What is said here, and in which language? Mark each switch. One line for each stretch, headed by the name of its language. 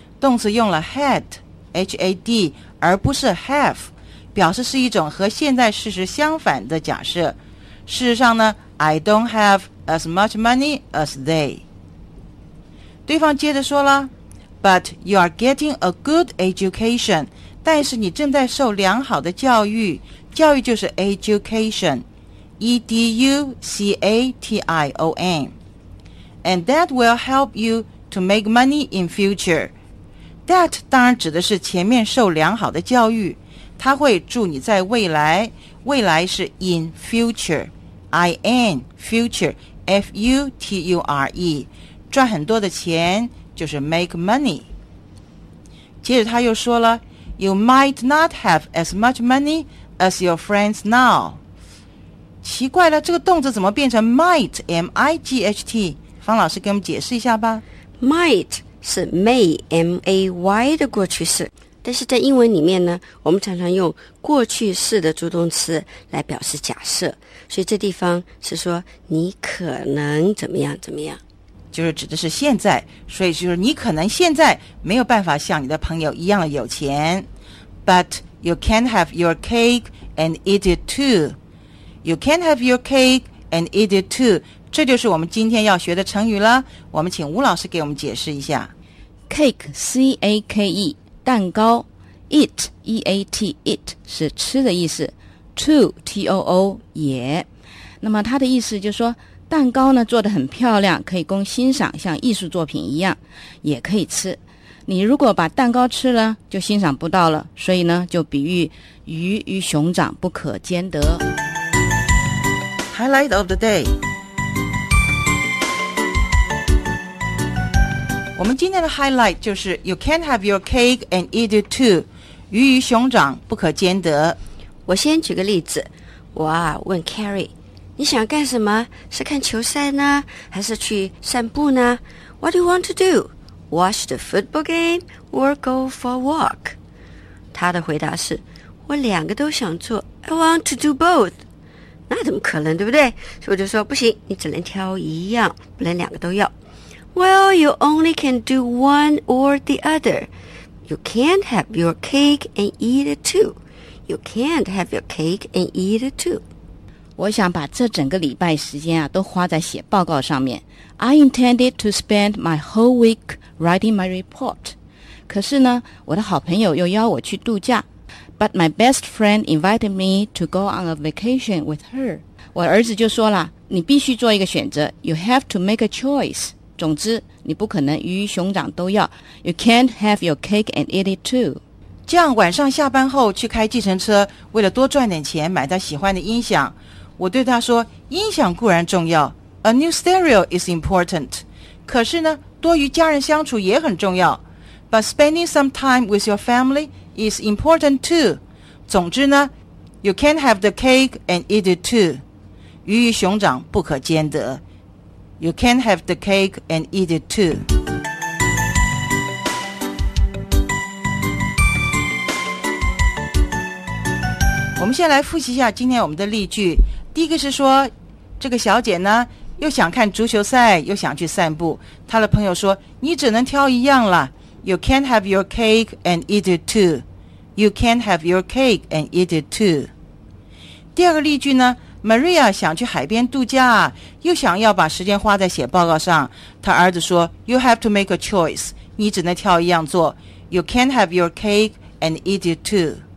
Chinese: 动词用了 had, H-A-D, 而不是 have, 表示是一种和现在事实相反的假设。事实上呢
English: I don't have as much money as they.
Chinese: 对方接着说了
English: But you are getting a good education.
Chinese: 但是你正在受良好的教育。教育就是 education. E-D-U-C-A-T-I-O-N.
English: And that will help you to make money in future.
Chinese: That 当然指的是前面受良好的教育。它会助你在未来。未来是 in future. I-N, future, F-U-T-U-R-E, 赚很多的钱就是 make money. 接着他又说了
English: You might not have as much money as your friends now.
Chinese: 奇怪了，这个动词怎么变成 might, M-I-G-H-T? 方老师给我们解释一下吧。 Might 是 may, M-A-Y 的过去式。但是在英文里面呢，我们常常用过去式的助动词来表示假设，所以这地方是说你可能怎么样怎么样，就是指的是现在，所以就是你可能现在没有办法像你的朋友一样有钱。
English: But you can have your cake and eat it too. You can have your cake and eat it too.
Chinese: 这就是我们今天要学的成语了，我们请吴老师给我们解释一下。 Cake, C-A-K-E蛋糕 ，eat e a t eat 是吃的意思 ，too t o o 也。那么它的意思就是说，蛋糕呢做得很漂亮，可以供欣赏，像艺术作品一样，也可以吃。你如果把蛋糕吃了，就欣赏不到了。所以呢，就比喻鱼与熊掌不可兼得。
English: Highlight of the day。
Chinese: 我们今天的 highlight 就是
English: You can't have your cake and eat it too.
Chinese: 鱼与熊掌不可兼得。我先举个例子，我啊问 Carrie， 你想干什么？是看球赛呢，还是去散步呢？
English: What do you want to do? Watch the football game or go for a walk?
Chinese: 他的回答是，我两个都想做。
English: I want to do both.
Chinese: 那怎么可能，对不对？所以我就说，不行，你只能挑一样，不能两个都要。
English: Well, you only can do one or the other. You can't have your cake and eat it too. You can't have your cake and eat it too.
Chinese: 我想把这整个礼拜时间啊都花在写报告上面。
English: I intended to spend my whole week writing my report.
Chinese: 可是呢，我的好朋友又邀我去度假。
English: But my best friend invited me to go on a vacation with her.
Chinese: 我儿子就说了，你必须做一个选择。
English: You have to make a choice.
Chinese: 总之，你不可能鱼与熊掌都要。
English: You can't have your cake and eat it too.
Chinese: 这样晚上下班后去开计程车，为了多赚点钱买他喜欢的音响。我对他说，音响固然重要 ，
English: a new stereo is important.
Chinese: 可是呢，多与家人相处也很重要。
English: But spending some time with your family is important too.
Chinese: 总之呢
English: ，you can't have the cake and eat it too.
Chinese: 鱼与熊掌不可兼得。
English: You can have the cake and eat it too.
Chinese: 我们先来复习一下今天我们的例句。第一个是说，这个小姐呢，又想看足球赛，又想去散步。她的朋友说，你只能挑一样了。
English: You can have your cake and eat it too. You can have your cake and eat it too.
Chinese: 第二个例句呢，Maria 想去海边度假，又想要把时间花在写报告上。她儿子说
English: You have to make a choice.
Chinese: 你只能挑一样做。
English: You can't have your cake and eat it too.